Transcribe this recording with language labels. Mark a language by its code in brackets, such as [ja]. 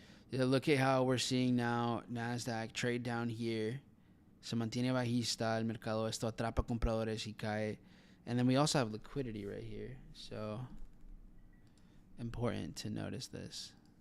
[en] Yeah, look at how we're seeing now NASDAQ trade down here. [es] Se mantiene bajista. El mercado esto atrapa compradores y cae. [en] And then we also have liquidity right here. So important to notice this.